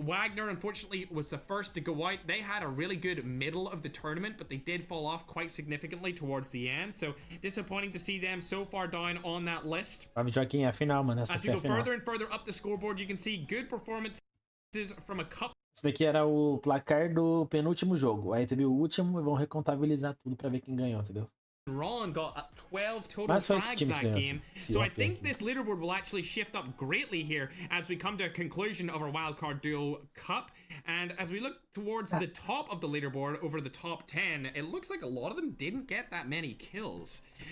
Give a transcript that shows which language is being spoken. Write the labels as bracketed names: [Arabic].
[English] Wagner, unfortunately, was the first to go out. They had a really good middle of the tournament, but they did fall off quite significantly towards the end. So, disappointing to see them so far down on that list. As we go further and further up the scoreboard, you can see good performances from a couple. [Portuguese] Esse daqui era o placar do penúltimo jogo. Aí teve o último e vão recontabilizar tudo pra ver quem ganhou, entendeu? [English] Ron got 12 total frags that game, so I think this leaderboard will actually shift up greatly here as we come to a conclusion of our Wildcard Duo Cup. And as we look towards the top of the leaderboard over the top 10, it looks like a lot of them didn't get that many kills.